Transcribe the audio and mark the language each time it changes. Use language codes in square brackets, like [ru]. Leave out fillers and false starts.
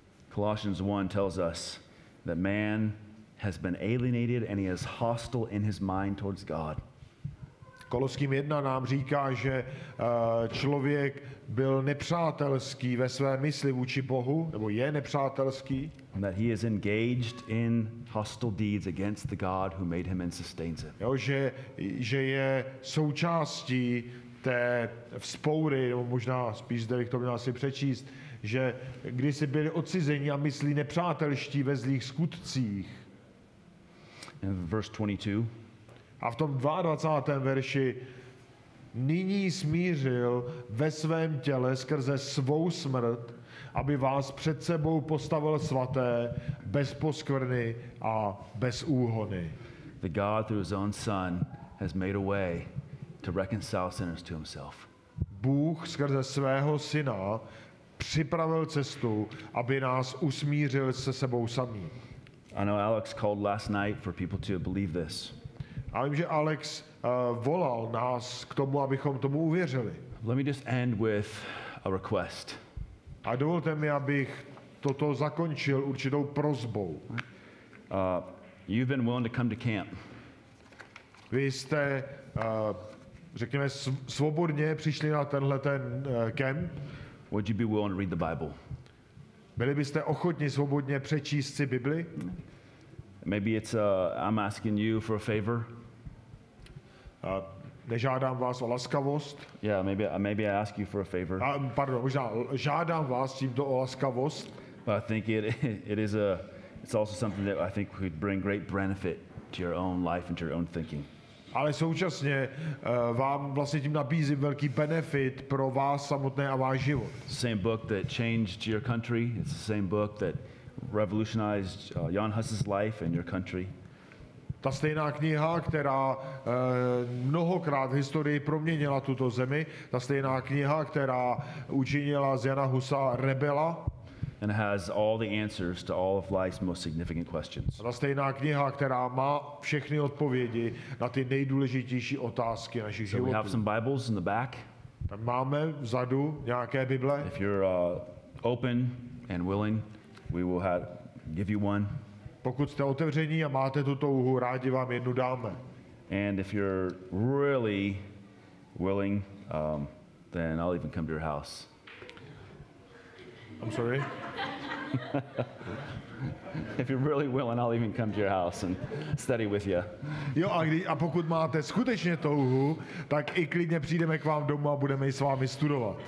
[en] Colossians 1 tells us that man has been alienated and he is hostile in his mind towards God. [cs] Koloským 1 nám říká, že člověk byl nepřátelský ve své mysli vůči Bohu, nebo je nepřátelský. [en] And that he is engaged in hostile deeds against the God who made him and sustains him. [cs] Jo, že je součástí té vzpoury, nebo možná spíš zde bych to měl asi přečíst, že kdysi byli odcizeni a myslí nepřátelští ve zlých skutcích. [en] In verse 22, [cs] A v tom 22. verši nyní smířil ve svém těle skrze svou smrt, aby vás před sebou postavil svaté, bez poskvrny a bez úhony. [en] the God through his own son has made a way to reconcile sinners to himself. [cs] Bůh skrze svého syna připravil cestu, aby nás usmířil se sebou samým. [en] I know Alex called last night for people to believe this. [cs] A vím, že Alex volal nás k tomu, abychom tomu uvěřili. [en] Let me just end with a request. [cs] A dovolte mi, abych toto zakončil určitou prosbou. [en] You've been willing to come to camp. [cs] Vy jste, řekněme, svobodně přišli na tenhle kemp. [en] Would you be willing to read the Bible? [cs] Byli byste ochotni svobodně přečíst si Bibli? [en] Maybe it's I'm asking you for a favor. [cs] Nežádám vás o laskavost. [en] Yeah, maybe I ask you for a favor. [cs] Pardon, možná žádám vás tímto o laskavost. [en] But I think it's also something that I think could bring great benefit to your own life and to your own thinking. [cs] Ale současně vám vlastně tím nabízím velký benefit pro vás samotné a váš život. [en] It's the same book that changed your country. It's the same book that revolutionized Jan Hus's life and your country. [cs] Ta stejná kniha, která mnohokrát v historii proměnila tuto zemi, ta stejná kniha, která učinila z Jana Husa rebela. [en] and has all the answers to all of life's most significant questions. [cs] Ta stejná kniha, která má všechny odpovědi na ty nejdůležitější otázky našich [en] So we have some Bibles in the back. [cs] Tam máme vzadu nějaké Bible. [en] If you're open and willing, we will give you one. [cs] Pokud jste otevření a máte tu touhu, rádi vám jednu dáme. [en] And if you're really willing, then I'll even come to your house. I'm sorry. If you're really willing, I'll even come to your house and study with you. [cs] Jo, a pokud máte skutečně touhu, tak i klidně přijdeme k vám domů a budeme ji s vámi studovat.